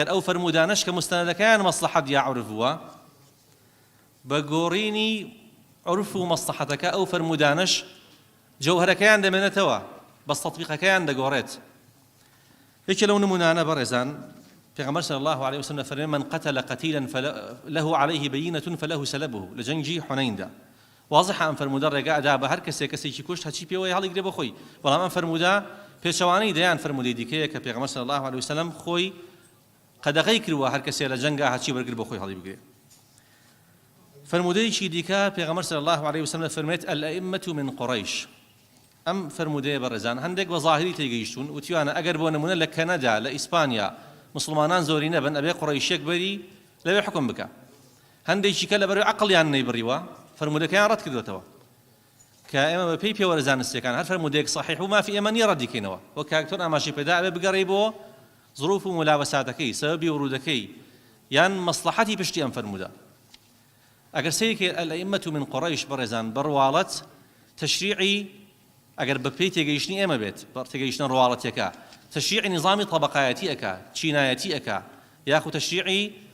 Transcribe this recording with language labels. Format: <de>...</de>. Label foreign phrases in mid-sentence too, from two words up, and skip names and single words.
<ckb>ئەو فەرمودانەش کە مستەنەدەکەیان مەسلحەت یا عورف بووە بە گۆڕینی عورف و مەسلحەتەکە ئەو فەرمودانەش جەوهەرەکەیان دەمێنێتەوە بەس تەطبیقەکەیان دەگۆڕێت یەکێ لەو نمونانە بەڕێزان پێغەمبەر</ckb> <ar>صلی الله عليه وسلم</ar> <ckb>فەرمێ</ckb> <ar>من قتل قتيلا له عليه بينة فله سلبه</ar> <ckb>لە جەنگی حونەیندا واضحە ئەم فەرمودە ڕێگا ئەدا بە هەر کەسێکی کوشت هەچی پێوەی هەڵیگرێ بە خۆی بەڵام ئەم فەرمودە پێچەوانەی دەیان فەرمودەی دیکەیە کە پێغەمبەر</ckb> <ar>صلی الله عليه وسلم</ar> <ckb>خۆی قەدەغەی کردووە هەر کەسێ لە جەنگا هەچی بەرگر بە خۆی هەڵی بگرێ فەرمودەیەکی دیکە پێغەمبەر</ckb> <ar>صلی الله عليه وسلم</ar> <ckb>فەرمێت</ckb> <ar>الأئمة من قريش</ar> <ckb>ئەم فەرمودەیە بەڕێزان هەندێک بە ظاهری تێگەیشتون وتیوانە ئەگەر بۆ نمونە لە کەنەدا لە ئیسپانیا مسلمانان زۆری نەبن ئەبێ قوڕەیشێک بەری لەوێ حکم بکە هەندێکی کە لەبەر عەقڵیان نەیبڕیوە فەرمودەکەیان ڕەت کردوێتەوە کە ئێمە بە پێی پێوەرە زانستیەکان هەر فەرمودەیەک صحیح و مافی ئێمە نییە ڕەتیکەینەوە وە کاکتۆر ئاماژەی پێدا ئەبێ بگەڕێی بۆ ظروف و مولابەساتەکەی سەبەبی ورودەکەی یان مەسلحەتی پشتی ئەم فەرمودە ئەگەر سەیەکێ</ckb> <ar>الئیمەة من قڕەیش</ar> <ckb>بەڕێزان بڕواڵەت تەشریعی ئەگەر بە پێی تێگەیشتنی ئێمە بێت تێگەیشتن ڕواڵەتێکە تەشریعی نظامی طەبەقایەتی ئەکا چینایەتی ئەکا یاخو تەشریعی</ckb>